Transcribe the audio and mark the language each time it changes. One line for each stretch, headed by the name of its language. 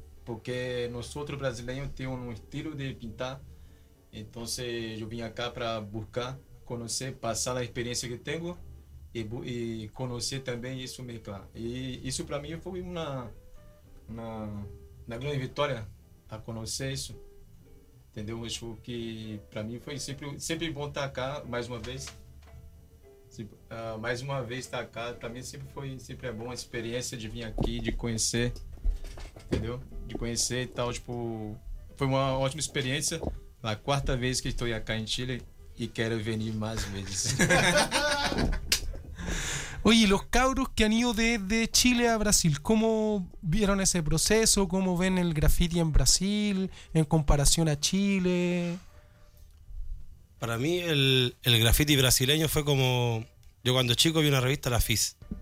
Spanish: Porque nosotros brasileños tenemos un estilo de pintar. Entonces yo vine acá para buscar, conocer, pasar la experiencia que tengo y conocer también eso mezclar. Y eso para mí fue una gran victoria, a conocer eso.
Portuguese: entendeu? Acho que para mim foi sempre bom estar cá mais uma vez. Mais uma vez estar cá, para mim sempre é bom a experiência de vir aqui, de conhecer, entendeu? De conhecer e tal, tipo, foi uma ótima experiência. A quarta vez que estou aqui em Chile e quero vir mais vezes.
Spanish: Oye, los cabros que han ido desde Chile a Brasil, ¿cómo vieron ese proceso? ¿Cómo ven el graffiti en Brasil en comparación a Chile? Para mí el graffiti brasileño fue como... Yo cuando chico vi una revista, la FIS.